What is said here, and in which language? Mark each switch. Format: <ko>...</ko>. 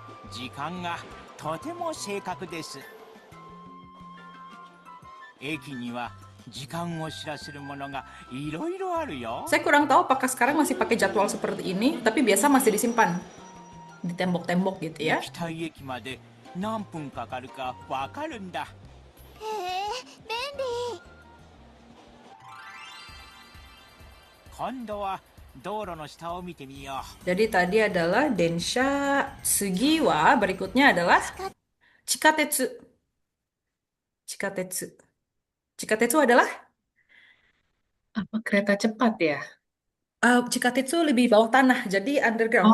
<ja>時間がとても正確です。駅には時間を知らせるものがいろいろあるよ。</ja> <id>Saya kurang tahu apakah sekarang masih pakai jadwal seperti ini, tapi biasa masih disimpan di tembok-tembok gitu</id> <ja>行きたい駅まで何分かかるかわかるんだ。へえ、便利。今度は道路の下を見てみよ</ja> <id>Jadi tadi adalah Densha Sugiwa, berikutnya adalah Chikatetsu. Chikatetsu. Chikatetsu adalah Apa kereta cepat ya? Chikatetsu lebih bawah tanah, jadi underground,</id>